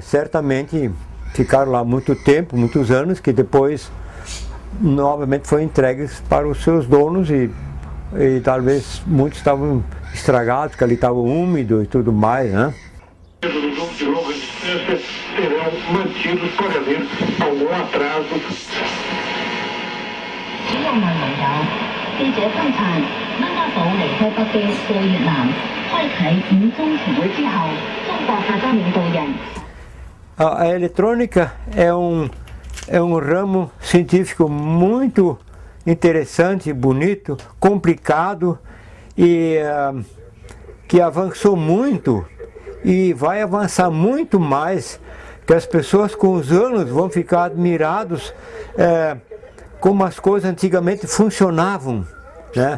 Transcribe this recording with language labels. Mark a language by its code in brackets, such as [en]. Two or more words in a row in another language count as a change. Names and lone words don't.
[pt] Certamente ficaram lá muito tempo, muitos anos, que depois novamente foram entregues para os seus donos e e talvez muitos estavam estragados, porque ali estava úmido e tudo mais, né? Os grupos de longa distância serão mantidos por haver algum atraso. [zh] 主要內容有記者推測，温家寶離開北京過越南，開啟五中全會之後，中國國家領導人。 [pt] A eletrônica é um ramo científico muito interessante, bonito, complicado e que avançou muito e vai avançar muito mais, que as pessoas com os anos vão ficar admirados como as coisas antigamente funcionavam, né?